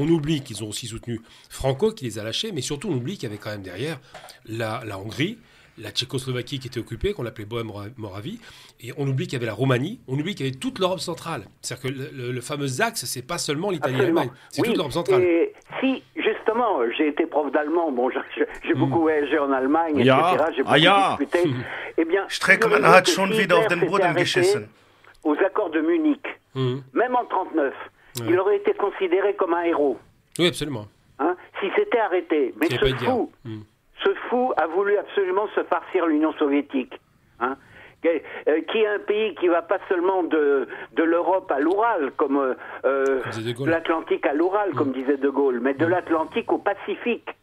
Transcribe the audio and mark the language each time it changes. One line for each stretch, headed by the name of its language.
French: On oublie qu'ils ont aussi soutenu Franco, qui les a lâchés, mais surtout, on oublie qu'il y avait quand même derrière la Hongrie, la Tchécoslovaquie qui était occupée, qu'on appelait Bohème-Moravie, et on oublie qu'il y avait la Roumanie, on oublie qu'il y avait toute l'Europe centrale. C'est-à-dire que le fameux axe, c'est pas seulement l'Italie et l'Allemagne, c'est toute l'Europe centrale. Et si, justement, j'ai été prof d'allemand, bon, j'ai beaucoup voyagé en Allemagne, etc., j'ai beaucoup discuté, eh bien,
German: Streckmann hat schon wieder auf den Boden geschissen.
French: Aux accords de Munich, même en 1939, il aurait été considéré comme un héros. Oui, absolument. Si c'était arrêté. Mais ce fou a voulu absolument se farcir l'Union soviétique. Qui est un pays qui va pas seulement de l'Europe à l'Oural, comme de l'Atlantique à l'Oural, comme disait De Gaulle, mais de l'Atlantique au Pacifique.